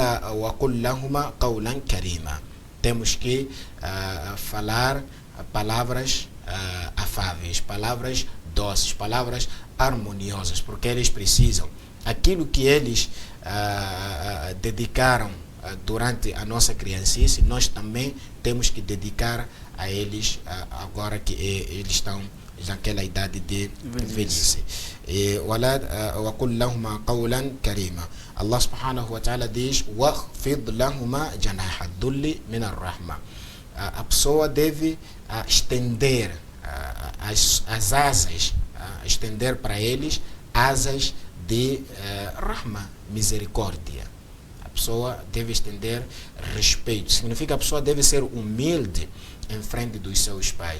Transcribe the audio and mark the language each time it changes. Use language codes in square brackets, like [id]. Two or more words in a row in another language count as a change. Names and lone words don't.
[pt] Temos que falar palavras afáveis, palavras doces, palavras harmoniosas, porque eles precisam. Aquilo que eles dedicaram durante a nossa criancice, nós também temos que dedicar a eles agora que eles estão naquela idade de velhice. [ar] وَقُلْ لَهُمَا قَوْلًا كَرِيمًا. الله سبحانه وتعالى diz: وَخْفِضْ لَهُمَا جَنَاحَ الذُّلِّ مِنَ الرَّحْمَةِ. [pt] A pessoa deve estender as asas, estender para eles asas de rahma, misericórdia. A pessoa deve estender respeito. Significa que a pessoa deve ser humilde em frente dos seus pais.